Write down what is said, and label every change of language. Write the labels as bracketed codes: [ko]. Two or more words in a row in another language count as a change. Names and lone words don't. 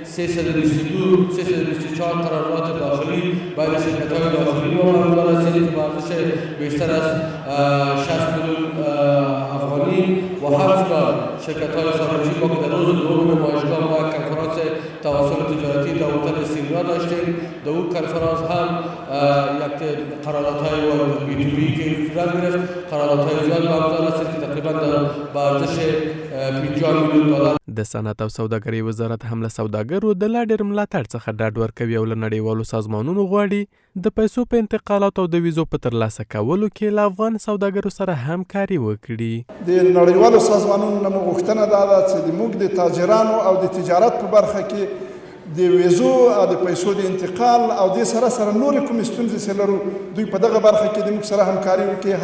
[fa] 324 قرارداد داخلی بین شرکت‌های داخلی ما برگزار هستیم که به ارزش بیشتر از 60 میلیون افغانی و همچنین شرکت‌های خارجی ما که در روز دوم نمایشگاه ما یک کنفرانس تواصل تجارتی در هتل سیمنا داشتیم. در اون کنفرانس هم یک قراردادهای [en] B to B [fa] که صورت گرفت. قراردادهای زیاد برگزار هستیم که تقریبا به ارزش 50 میلیون دلار. [ps] د صنعت او سوداګرۍ وزارت هم له سوداګرو د لا ډېر ملاتړ څخه ډاډ ورکوي او له نړیوالو سازمانونو غواړي د پیسو په انتقالاتو او د ویزو په ترلاسه کولو کې له افغان سوداګرو سره همکاري وکړي. د نړیوالو سازمانونو نه مو غوښتنه دا ده چې موږ د تاجرانو او د تجارت په برخه کې د ویزو او د پیسو د انتقال او د سره سره نورې کومې ستونزې چې لرو دوی په دغه برخه کې د موږ سره همکاري وکړي.